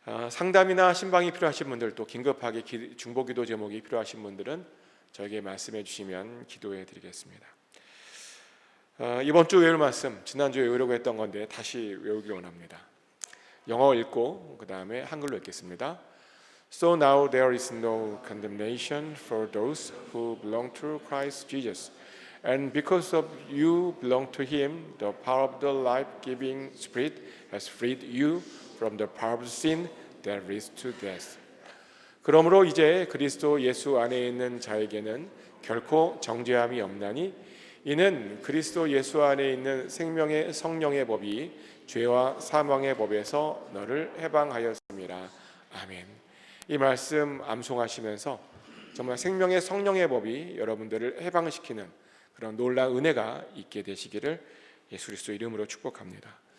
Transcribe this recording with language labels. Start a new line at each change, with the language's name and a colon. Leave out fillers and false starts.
Korean: 상담이나 신방이 필요하신 분들, 또 긴급하게 중보기도 제목이 필요하신 분들은 저에게 말씀해 주시면 기도해 드리겠습니다. 이번 주 외울 말씀, 지난주에 외우려고 했던 건데 다시 외우기 원합니다. 영어 읽고 그 다음에 한글로 읽겠습니다.
English: So now there is no condemnation for those who belong to Christ Jesus. And because of you belong to Him, the power of the life-giving Spirit has freed you from the power of sin that leads to death.
Korean: 그러므로 이제 그리스도 예수 안에 있는 자에게는 결코 정죄함이 없나니 이는 그리스도 예수 안에 있는 생명의 성령의 법이 죄와 사망의 법에서 너를 해방하였습니다. 아멘. 이 말씀 암송하시면서 정말 생명의 성령의 법이 여러분들을 해방시키는 그런 놀라운 은혜가 있게 되시기를 예수 그리스도 이름으로 축복합니다.